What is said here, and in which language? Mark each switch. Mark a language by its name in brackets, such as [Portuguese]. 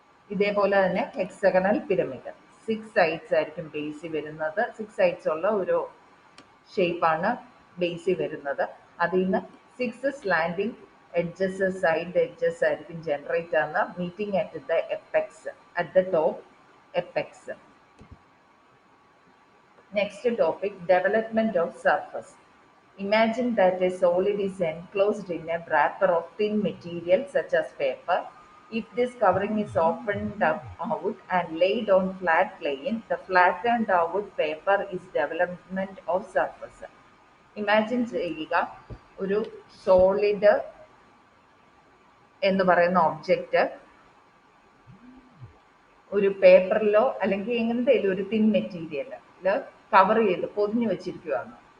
[Malayalam] ഇതേപോലെ തന്നെ hexagonal pyramid 6 sides ആയിരിക്കും ബേസിൽ വരുന്നത്. 6 സൈഡ്സ് ഉള്ള ഒരു ഷേപ്പാണ് ബേസിൽ വരുന്നത്. അതിൽ നിന്ന് 6 സ്ലാൻഡിങ് എഡ്ജസ് സൈഡ് എഡ്ജസ് ആയിരിക്കും ജനറേറ്റ് ആവുന്ന [English] Meeting at the apex at the top apex. Next topic, development of surface. Imagine that a solid is enclosed in a wrapper of thin material such as paper. If this covering is opened up out and laid on flat plane, the flattened out paper is development of surface. [Malayalam] Imagine ചെയ്യുക ഒരു solid എന്ന് പറയുന്ന object ഒരു പേപ്പറിലോ അല്ലെങ്കിൽ എന്തെങ്കിലും ഒരു thin മെറ്റീരിയലില് cover ചെയ്ത് പൊതിഞ്ഞു വെച്ചിരിക്കുകയാണ്.